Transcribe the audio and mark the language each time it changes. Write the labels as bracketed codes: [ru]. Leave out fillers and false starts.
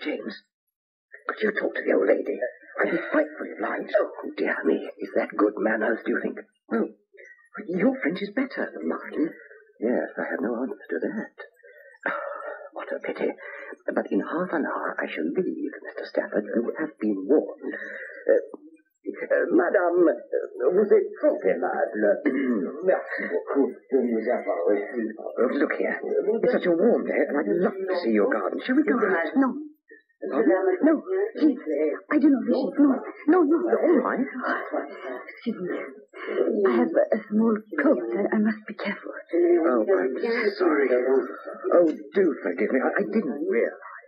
[en] James, could you talk to the old lady? I'd be frightfully obliged. Oh, dear me. Is that good manners, do you think? Well, your French is better than mine. Yes, I have no answer to that. What a pity. But in half an hour I shall leave, Mr. Stafford. You have been warned. [fr] Madame, vous êtes trop aimable. Merci beaucoup de nous avoir reçus. [en] Look here. It's such a warm day, and I'd love to see your garden. Shall we go out? No. No, please. I do not wish it. No. All right. Excuse me. I have a small coat. I must be careful. Oh, I'm sorry. Oh, do forgive me. I didn't realize.